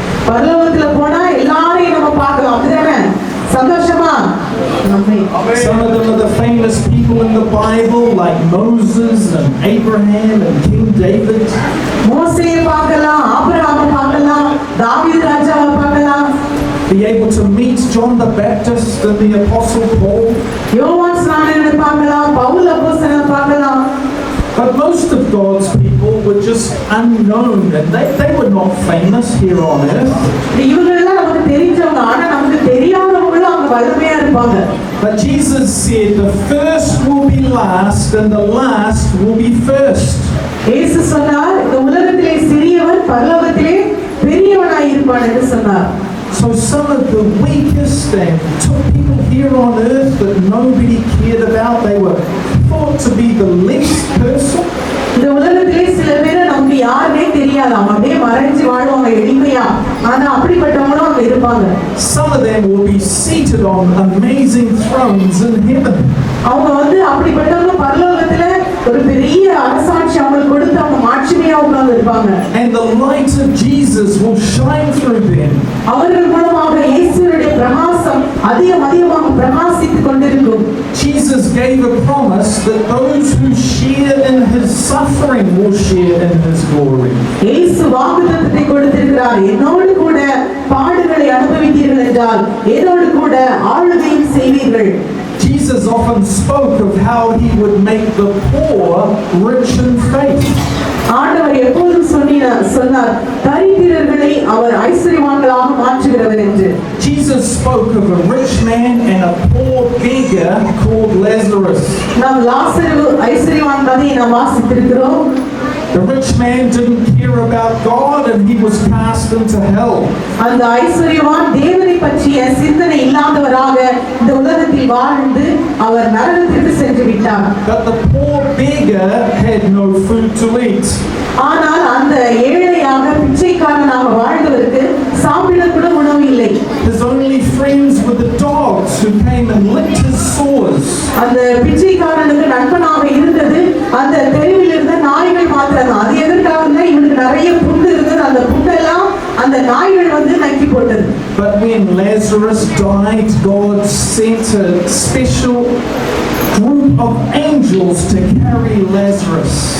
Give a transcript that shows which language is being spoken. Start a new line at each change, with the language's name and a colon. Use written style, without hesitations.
Tamil: பரலோகத்துல போனா எல்லாரையும் நம்ம பார்க்கலாம். அப்படிதானே? சந்தோஷமா?
English: Some of them are the famous people in the Bible, like Moses and Abraham and King David.
Tamil: மோசேயை பார்க்கலாம், ஆபிரகாமை பார்க்கலாம், தாவீது ராஜாவை பார்க்கலாம்.
English: Be able to meet John the Baptist and the Apostle Paul.
Tamil: யோவான் ஸ்நானனை பார்க்கலாம், பவுல் அப்போஸ்தலனை பார்க்கலாம்.
English: But most of God's people were just unknown, and they were not famous here on earth.
Tamil: இவங்களெல்லாம் நமக்கு தெரிஞ்சவங்க, ஆனா நமக்கு தெரியாதவங்களும் அவங்க வல்லமையா இருப்பாங்க.
English: But Jesus said the first will be last and the last will be first.
Tamil: இயேசு சொன்னார், இந்த உலகத்திலே சிறியவன் பரலோகத்திலே பெரியவனாய் இருப்பான் என்று சொன்னார்.
English: So some of the weakest and took people here on earth that nobody cared about, they were thought to be the least person.
Tamil: இந்த உலகத்திலே சில பேரை நமக்கு யாருமே தெரியாதாம், அப்படியே மறைஞ்சு வாழ்வாங்க எளிமையா. ஆனா அப்படிப்பட்டவங்களும் அங்க இருப்பாங்க.
English: Some of them will be seated on amazing thrones in heaven.
Tamil: அவங்க வந்து அப்படிப்பட்டவங்க பரலோகத்துல ஒரு பெரிய அரசாட்சி அவங்களுக்கு கொடுத்து அவங்க மாட்சிமையா உட்கார்ந்து இருப்பாங்க.
English: And the light of Jesus will shine through them.
Tamil: அவர்கள் மூலமாக இயேசுவுடைய பிரகாசம் அதிகமாக பிரகாசித்துக் கொண்டிருக்கும்.
English: Jesus gave a promise that those who share in his suffering will share in his glory.
Tamil: இயேசு வாக்குத்தத்தத்தை கொடுத்திருக்கிறார், என்னோடு கூட பாடுகளை அனுபவித்தீர்கள் என்றால் என்னோடு கூட ஆளுகையும் செய்வீர்கள்.
English: Jesus often spoke of how he would make the poor rich in faith.
Tamil: ஆண்டவர் எப்போதும் சொன்னார், தரித்திரர்களை அவர் ஐஸ்வரியவான்களாக மாற்றுகிறவர் என்று.
English: Jesus spoke of a rich man and a poor beggar called Lazarus.
Tamil: நாம் லாசரு ஐஸ்வரியவான் கதையை நாம் வாசித்திருக்கிறோம்.
English: The rich man didn't care about God and he was cast into hell.
Tamil: அந்த ஐஸ்வரியவான் தேவனை பற்றிய சிந்தனை இல்லாதவராக இந்த உலகத்தில் வாழ்ந்து அவர் நரகத்திற்கு சென்று விட்டார்.
English: But the poor beggar had no food to eat.
Tamil: ஆனால் அந்த ஏழையாக பிச்சைக்காரனாக வாழ்ந்தவருக்கு சாப்பிட கூட உணவு இல்லை.
English: His only friends were the dogs who came and licked his sores.
Tamil: அந்த பிச்சைக்காரனுக்கு நண்பனாக இருந்தது அந்த தெருவில் இருந்த நாய்கள் மாத்திரம். அது எதற்காக? இவனுக்கு நிறைய புண்ணு இருந்தது, அந்த புண்ணெல்லாம் அந்த நாய்கள் வந்து நக்கி போட்டது.
English: But when Lazarus died, God sent a special group of angels to carry Lazarus.